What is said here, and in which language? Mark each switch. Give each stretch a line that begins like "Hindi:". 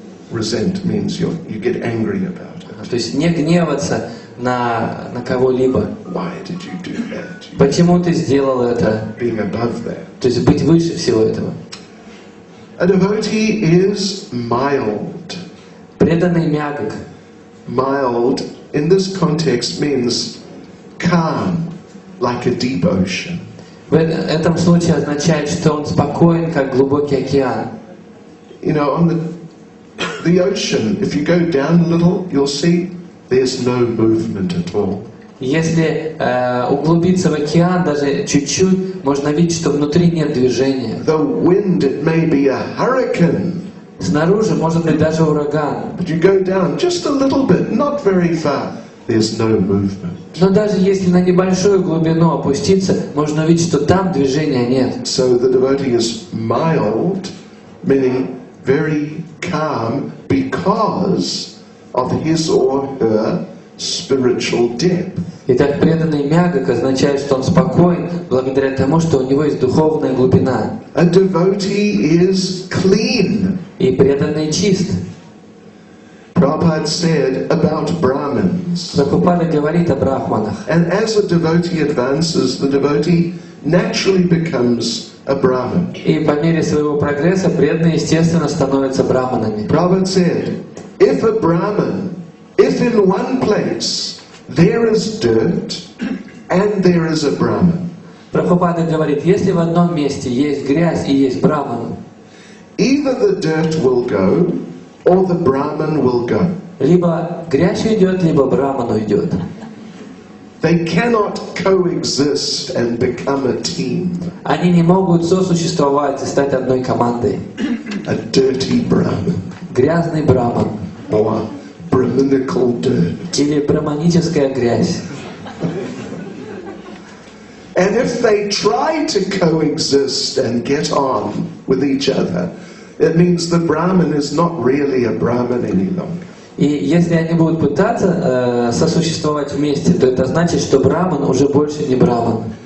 English: Resent means you get angry about it.
Russian: То есть не гневаться на кого-либо.
English: Why did you do that?
Russian: Почему ты сделал это?
English: Being above that.
Russian: То есть быть выше всего этого.
English: A devotee is mild.
Russian: Преданный мягок.
English: Mild in this context means calm, like a deep ocean.
Russian: В этом случае означает, что он спокоен, как глубокий океан.
English: You know, on the ocean, if you go down a little, you'll see there's no movement at all.
Russian: Если углубиться в океан даже чуть-чуть, можно видеть, что внутри нет движения.
English: The wind, it may be a hurricane.
Russian: Снаружи может быть даже ураган.
English: But you go down just a little bit, not very far, there's no movement.
Russian: Но даже если на небольшую глубину опуститься, можно увидеть, что там движения нет.
English: So the devotee is mild, meaning very calm, because of his or her spiritual depth.
Russian: Итак, преданный мягок означает, что он спокоен благодаря тому, что у него есть духовная глубина.
English: A devotee is clean.
Russian: И преданный чист.
English: Prabhupada said about Brahmins.
Russian: Прабхупада говорит о брахманах.
English: And as a devotee advances, the devotee naturally becomes a Brahmin.
Russian: И по мере своего прогресса преданные, естественно, становятся брахманами.
English: Prabhupada said, if a Brahmin, if in one place there is dirt and there is a Brahmin,
Russian: Прабхупада говорит, если в одном месте есть грязь и есть брахман,
English: either the dirt will go or the Brahmin will go.
Russian: либо грязь уйдет, либо брахман уйдет.
English: They cannot coexist and become a team.
Russian: Они не могут сосуществовать и стать одной командой.
English: A dirty Brahmin
Russian: Грязный брахман
English: or Brahminical dirt.
Russian: или брахманическая грязь.
English: And if they try to coexist and get on with each other, it means the Brahmin is not really a Brahmin any longer.
Russian: И если они будут пытаться сосуществовать вместе, то это значит, что брахман уже больше не брахман.